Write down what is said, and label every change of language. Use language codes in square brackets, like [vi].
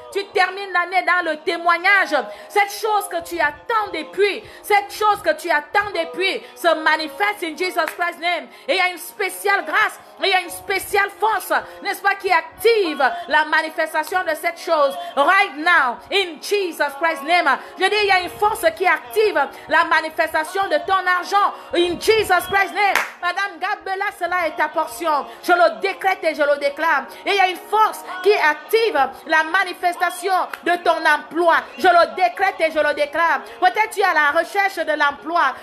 [fr] Tu termines l'année dans le témoignage. Cette chose que tu attends depuis, cette chose que tu attends depuis se manifeste [en] in Jesus Christ's name. [fr] Et il y a une spéciale grâce, il y a une spéciale force, n'est-ce pas, qui active la manifestation de cette chose. [en] Right now, in Jesus Christ's name. [fr] Je dis, il y a une force qui active la manifestation de ton argent. [en] In Jesus Christ's name. [fr] Madame Gabela, cela est ta portion. Je le décrète et je le déclare. Et il y a une force qui active la manifestation de ton emploi. Je le décrète et je le déclare. Peut-être tu es à la recherche de l'emploi.